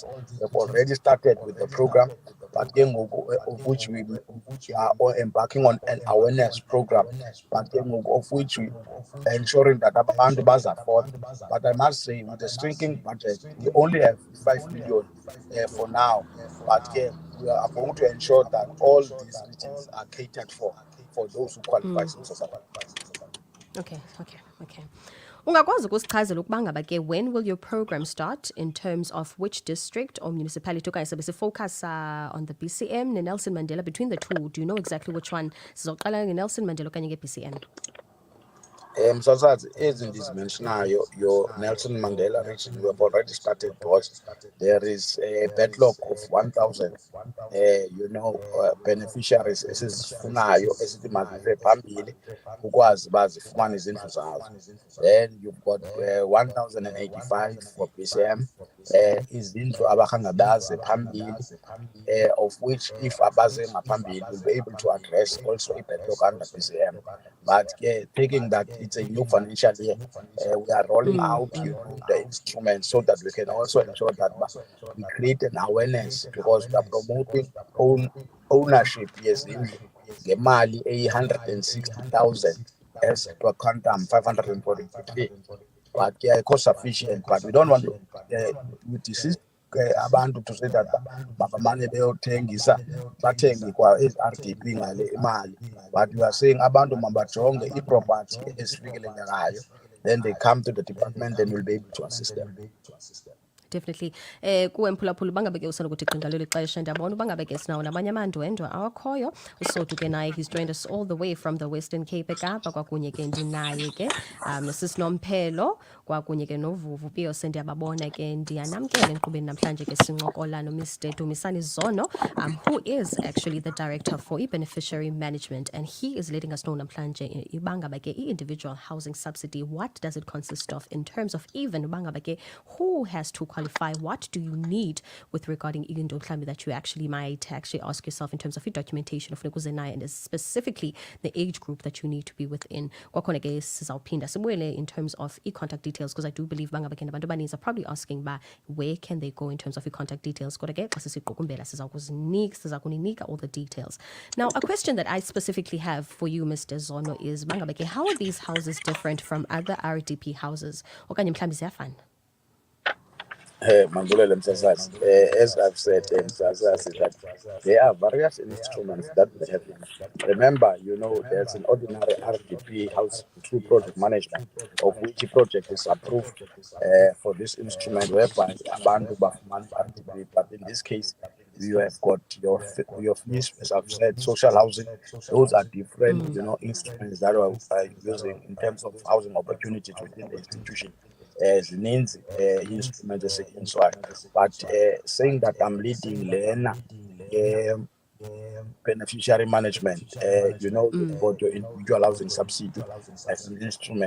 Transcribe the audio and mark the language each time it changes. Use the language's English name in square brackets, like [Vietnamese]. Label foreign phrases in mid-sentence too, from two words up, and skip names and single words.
[English] We've already started with the program, but of which we are embarking on an awareness program, but of which we are ensuring that [Xhosa] abantu bazaford. [English] But I must say, with the shrinking budget, we only have 5 million for now. But we are going to ensure that all these regions are catered for those who qualify. Okay. [Xhosa] Ungakwazi ukusichazela ukuba ngaba ke [English] when will your program start in terms of which district or municipality [Xhosa] okanye sabe [English] focus on the BCM Nelson Mandela? Between the two, do you know exactly which one? [Xhosa] Sizoqala ngeNelson Mandela okanye ngeBCM? Msasazi, ezi ndizimentionayo, [English] your Nelson Mandela region, we have already started because there is a backlog of 1,000 beneficiaries [Xhosa] esizifunayo esithi mazise phambili ukwazi uba zifumane izindlu zazo. [English] Then you've got 1,085 for BCM, [Xhosa] izindlu abahangabaze phambili, [English] of which if [Xhosa] abaze ngaphambili [English] will be able to address also a backlog under BCM. But taking that it's a new financial year, we are rolling out the instruments so that we can also ensure that we create an awareness, because we are promoting ownership [Xhosa] yezindlu ngemali eyi-160,000 [English] as per quantum 543. But cost sufficient, but we don't want to desist abantu to say that [Xhosa] mabamane beyothengisa bathenge kwa ezi-RDP ngale imali, [English] but we are saying [Xhosa] abantu mabajonge i-property esifikelelekayo, [English] then they come to the department and we'll be able to assist them. Definitely. [Xhosa] Kuwe mphulaphula bangabe ke usanokuthi qingalelo ixesha ndiyabona uba ngabe ke sinawo nabanye amandwendwe awakhoyo. Usotu ke naye, [English] he's joined us all the way from the Western Cape [Xhosa] eKapa, kwakunye ke ndinaye ke sisinomphelo, kwakunye ke novuvu piyo sendiyababona ke ndiyanamkela enkqubeni namhlanje ke sincokola noMr Dumisani Zono, [English] who is actually the director for beneficiary management, and he is letting us know [Xhosa] namhlanje ibanga ke [English] individual housing subsidy, what does it consist of in terms of even [Xhosa] banga ke [English] who has to qualify, what do you need with regarding into that you actually might actually ask yourself in terms of your documentation [Xhosa] of Nekuzenai, [English] and specifically the age group that you need to be within. [Xhosa] Kwakhona ke sizawuphinda sibuyele [English] in terms of contact details, because I do believe [Xhosa] banga ke nabantu abaninzi [English] are probably asking ba where can they go in terms of your contact details. [Xhosa] Kodwa ke xa sisiqukumbela sizakunika [English] all the details. Now, a question that I specifically have for you, Mr. Zono, is [Xhosa] banga ke [English] how are these houses different from other RDP houses? [Xhosa] Okanye mhlambi ziyafana? Mandulele Msasazi, [English] as I've said, Msasazi, that there are various instruments that we have. Remember, there's an ordinary RDP house through project management, of which project is approved for this instrument, whereby [Xhosa] abantu bafumana [English] RDP. But in this case, you have got your fees, as I've said, social housing. Those are different, instruments that are using in terms of housing opportunities within the institution. [Xhosa] Zininzi instruments esetyenziswayo, [English] but saying that I'm leading [Xhosa] lena beneficiary [English] management, you've got your individual housing subsidy as an instrument.